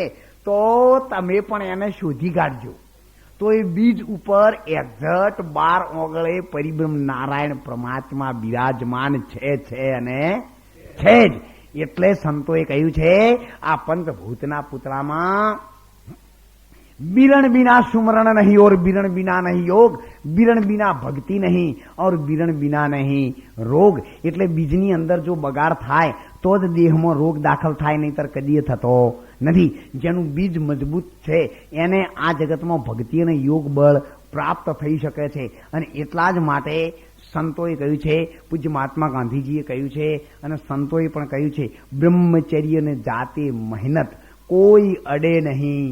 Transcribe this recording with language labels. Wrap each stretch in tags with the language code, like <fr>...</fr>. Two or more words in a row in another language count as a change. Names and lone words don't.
<gu>તો તમે પણ એને શોધી કાઢજો. તો એ બીજ ઉપર એક્ઝેક્ટ 12 ઓગળે પરિબ્રહ્મ નારાયણ પરમાત્મા બિરાજમાન છે અને છે જ. એટલે સંતોએ કહ્યું છે આ પંચભૂતના પૂતળામાં</gu> <hi>बिरण बिना सुमरण नहीं और बिरण बिना नहीं योग, बिरण बिना भक्ति नहीं और बिरण बिना नहीं रोग.</hi> <gu>એટલે બીજની અંદર જો બગાડ થાય તો જ દેહમાં રોગ દાખલ થાય, નહીતર કદીએ થતો નથી. જેનું બીજ મજબૂત છે એને આ જગતમાં ભક્તિ અને યોગ બળ પ્રાપ્ત થઈ શકે છે. અને એટલા જ માટે સંતોએ કહ્યું છે, પૂજ્ય મહાત્મા ગાંધીજીએ કહ્યું છે અને સંતોએ પણ કહ્યું છે, બ્રહ્મચર્ય ને જાતે મહેનત કોઈ અડે નહીં.</gu>